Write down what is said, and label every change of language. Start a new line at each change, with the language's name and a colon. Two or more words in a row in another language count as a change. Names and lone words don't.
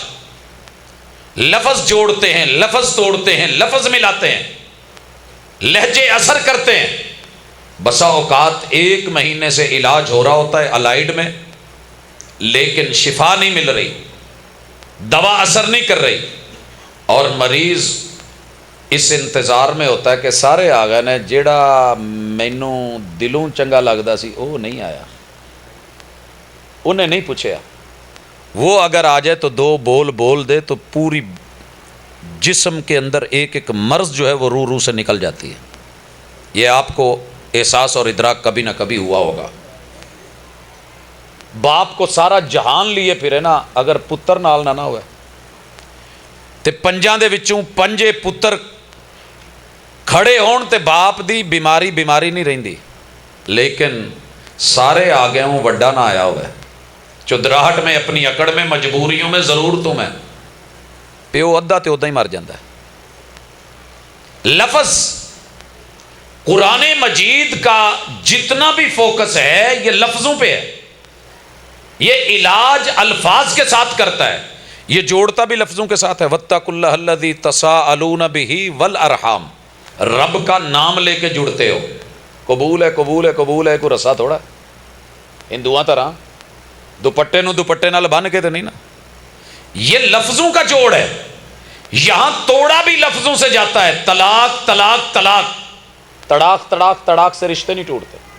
Urdu: لفظ جوڑتے ہیں، لفظ توڑتے ہیں، لفظ ملاتے ہیں، لہجے اثر کرتے ہیں۔ بسا اوقات 1 مہینے سے علاج ہو رہا ہوتا ہے الائیڈ میں، لیکن شفا نہیں مل رہی، دوا اثر نہیں کر رہی، اور مریض اس انتظار میں ہوتا ہے کہ سارے آ گئے نے،
Punjabi: جیڑا مینوں دلوں چنگا لگدا سی
Urdu: وہ نہیں آیا، انہیں نہیں پوچھا۔ وہ اگر آ جائے تو 2 بول دے تو پوری جسم کے اندر ایک ایک مرض جو ہے وہ روح روح سے نکل جاتی ہے۔ یہ آپ کو احساس اور ادراک کبھی نہ کبھی ہوا ہوگا۔
Punjabi: باپ کو سارا جہان لیے پھرے نا، اگر پتر نال نہ ہوئے تے پنجاں دے وچوں 5 پتر کھڑے ہون تے باپ دی بیماری نہیں رہندی، لیکن سارے آ گئے ہوں، وڈا نہ آیا ہوئے،
Urdu: چدراہٹ میں، اپنی اکڑ میں، مجبوریوں میں، ضرورتوں میں،
Punjabi: پیو ادھا تے ادھا ہی مر جاندہ ہے۔
Urdu: لفظ قرآن مجید کا جتنا بھی فوکس ہے یہ لفظوں پہ ہے، یہ علاج الفاظ کے ساتھ کرتا ہے، یہ جوڑتا بھی لفظوں کے ساتھ ہے۔
Arabic: وَاتَّقُوا اللَّهَ الَّذِي تَسَاءَلُونَ بِهِ وَالْأَرْحَامَ،
Urdu: رب کا نام لے کے جڑتے ہو۔ قبول ہے، قبول ہے، قبول ہے، کوئی رسا تھوڑا ہے
Punjabi: ہندوؤں طرح دوپٹے نو دوپٹے نال بن کے
Urdu: تو نہیں نا، یہ لفظوں کا جوڑ ہے۔ یہاں توڑا بھی لفظوں سے جاتا ہے، طلاق طلاق طلاق، تڑاک تڑاک تڑاک سے رشتے نہیں ٹوٹتے۔